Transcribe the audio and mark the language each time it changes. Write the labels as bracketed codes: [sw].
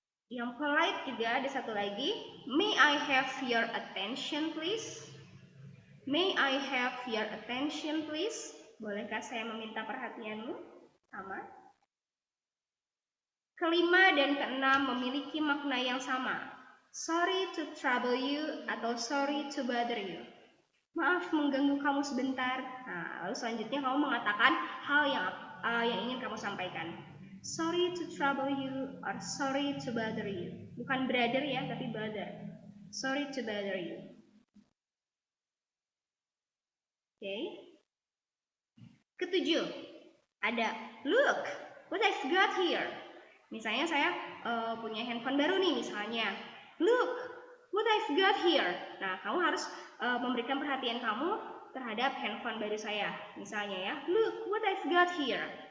[id] Yang polite juga ada satu lagi. [en] May I have your attention please? May I have your attention please? [id] Bolehkah saya meminta perhatianmu? Sama. Kelima dan keenam memiliki makna yang sama. [en] Sorry to trouble you [id] atau [en] sorry to bother you. [id] Maaf mengganggu kamu sebentar. Nah, lalu selanjutnya kamu mengatakan hal yang ingin kamu sampaikan. [en] Sorry to trouble you or sorry to bother you. [id] Bukan brother ya, tapi bother. [en] Sorry to bother you. [id] Oke. Ketujuh, ada [en] look what I've got here. [id] Misalnya saya punya handphone baru nih misalnya. [en] Look what I've got here. [id] Nah, kamu harus memberikan perhatian kamu terhadap handphone baru saya. Misalnya ya, [en] look what I've got here.